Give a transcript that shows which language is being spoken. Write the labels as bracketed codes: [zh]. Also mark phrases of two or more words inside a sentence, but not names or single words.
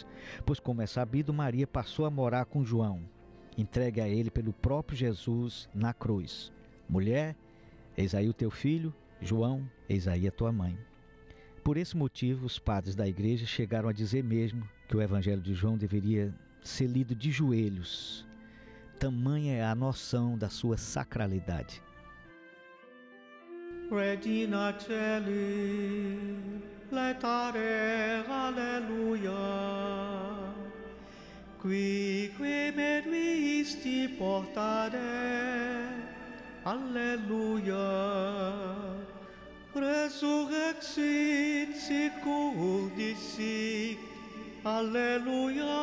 [pt] Pois, como é sabido, Maria passou a morar com João, entregue a ele pelo próprio Jesus na cruz. "Mulher, eis aí o teu filho. João, eis aí a tua mãe." Por esse motivo, os padres da igreja chegaram a dizer mesmo que o Evangelho de João deveria ser lido de joelhos. Tamanha é a noção da sua sacralidade. [la] Regina Celi, laetare, alleluia, quique meruisti portare, alleluia, resurrexit sicut disic, alleluia,